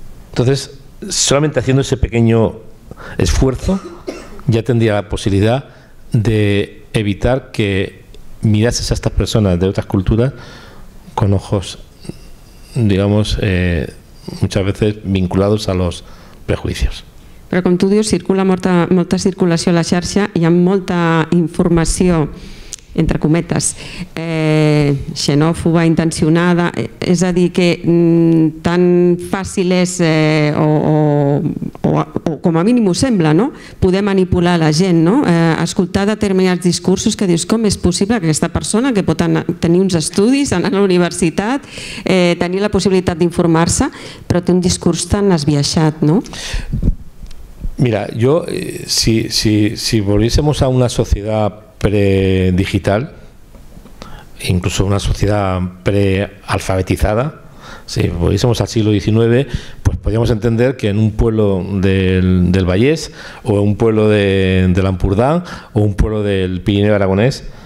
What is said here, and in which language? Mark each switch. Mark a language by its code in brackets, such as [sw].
[es] Entonces, solamente haciendo ese pequeño esfuerzo ya tendría la posibilidad de evitar que mirases a estas personas de otras culturas con ojos, digamos, muchas veces vinculados a los prejuicios. [ca] Però com tu dius, circula molta circulació a la xarxa, hi ha molta informació, entre cometes, xenòfoba, intencionada, és a dir, que tan fàcil és, o com a mínim ho sembla, poder manipular la gent, escoltar determinats discursos que dius com és possible que aquesta persona que pot tenir uns estudis, anar a la universitat, tenir la possibilitat d'informar-se, però té un discurs tan esbiaixat, no? [es] Mira, yo, si volviésemos a una sociedad predigital, incluso una sociedad prealfabetizada, si volviésemos al siglo XIX, pues podríamos entender que en un pueblo del Vallés, o un pueblo del Ampurdán, o un pueblo del Pirineo aragonés,